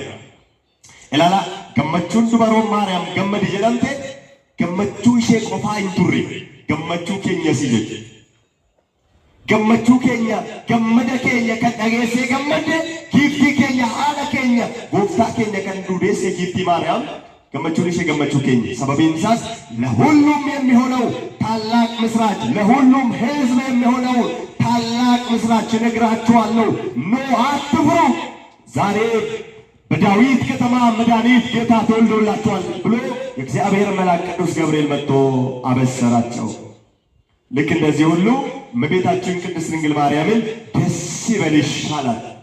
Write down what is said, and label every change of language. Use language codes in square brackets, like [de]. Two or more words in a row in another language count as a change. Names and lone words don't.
[om] Ilaala gammachuun dubaroon Maariyaam gammadi jedhamte gammachuu ishee qofaa hin turre gammachuu keenya si jedhe. Gammachuu keenya gammada keenya kan dhageessee gammadde giiftii keenya haadha keenya gooftaa keenya kan duudeesse giiftii Maariyaam ገመቹን [am] እሺ ገመቹ ከኝ ሰበቤን ሳስ ለሁሉም የሚሆነው ታላቅ ምስራች ለሁሉም ሕዝብ የሚሆነው ታላቅ ምስራች ነግራችኋለሁ ኑ አትፍሩ ዛሬ በዳዊት ከተማ መድኃኒት ጌታ ተወልዶላችኋል ብሎ የእግዚአብሔር መልአክ ቅዱስ ገብርኤል መጥቶ አበሰራቸው። ልክ እንደዚህ ሁሉ እመቤታችን ቅድስት ድንግል ማርያምን ደስ ይበልሽ አላት።